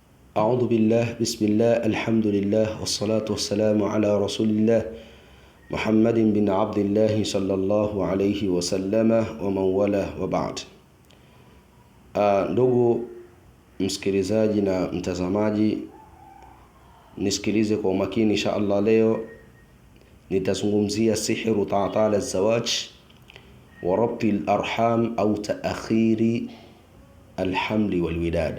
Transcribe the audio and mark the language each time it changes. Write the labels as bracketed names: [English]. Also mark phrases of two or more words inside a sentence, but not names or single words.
[Arabic] أعوذ بالله بسم الله الحمد لله والصلاة والسلام على رسول الله محمد بن عبد الله صلى الله عليه وسلم ومن والاه وبعد. [Swahili] Ndugu msikilizaji na mtazamaji, nisikilize kwa umakini [Arabic] إن شاء الله. [Swahili] Leo nitazungumzia [Arabic] سحر تعطيل الزواج وربط الأرحام [Swahili] au [Arabic] تأخير الحمل والولادة.